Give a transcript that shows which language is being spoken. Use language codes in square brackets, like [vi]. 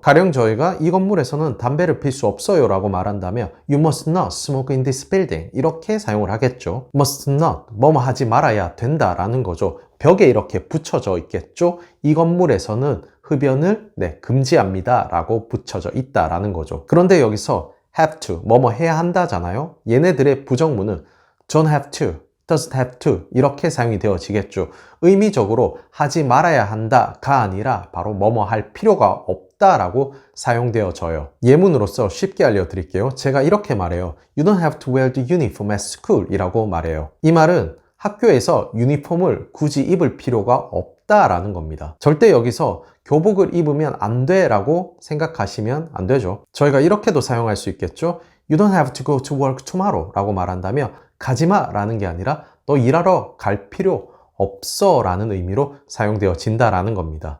[ko] 가령 저희가 이 건물에서는 담배를 필 수 없어요 라고 말한다면 [en] You must not smoke in this building [ko] 이렇게 사용을 하겠죠. must not, 뭐뭐 하지 말아야 된다라는 거죠. 벽에 이렇게 붙여져 있겠죠. 이 건물에서는 흡연을 금지합니다 라고 붙여져 있다라는 거죠. 그런데 여기서 have to, 뭐뭐 해야 한다잖아요. 얘네들의 부정문은 don't have to, doesn't have to 이렇게 사용이 되어지겠죠. 의미적으로 하지 말아야 한다가 아니라 바로 뭐뭐 할 필요가 없다라고 사용되어져요. 예문으로서 쉽게 알려드릴게요. 제가 이렇게 말해요. [en] You don't have to wear the uniform at school [ko] 이라고 말해요. 이 말은 학교에서 유니폼을 굳이 입을 필요가 없다라는 겁니다. 절대 여기서 교복을 입으면 안 돼 라고 생각하시면 안 되죠. 저희가 이렇게도 사용할 수 있겠죠. [en] You don't have to go to work tomorrow [ko] 라고 말한다면 가지마 라는 게 아니라 너 일하러 갈 필요 없어 라는 의미로 사용되어진다라는 겁니다.